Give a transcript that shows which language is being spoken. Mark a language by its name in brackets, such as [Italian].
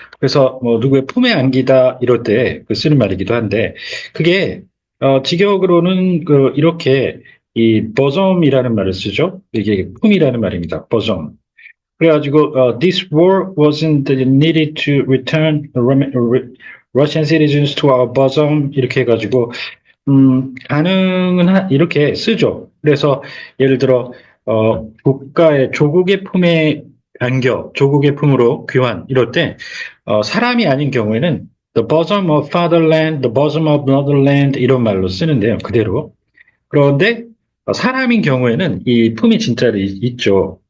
[Korean] 그래서 뭐 누구의 품에 안기다 이럴 때 쓰는 말이기도 한데 그게 직역으로는 이렇게 이 bosomb이라는 말을 쓰죠. 이게 품이라는 말입니다. [English] bosom. [Korean] 그래가지고 [English] this war wasn't needed to return Russian citizens to our bosom [Korean] 이렇게 해가지고 가능은 이렇게 쓰죠. 그래서 예를 들어 국가의 조국의 품에 안겨 조국의 품으로 귀환 이럴 때 사람이 아닌 경우에는 [English] the bosom of fatherland, the bosom of motherland [Korean] 이런 말로 쓰는데요. 그대로. 그런데 사람인 경우에는 이 품이 진짜로 있죠.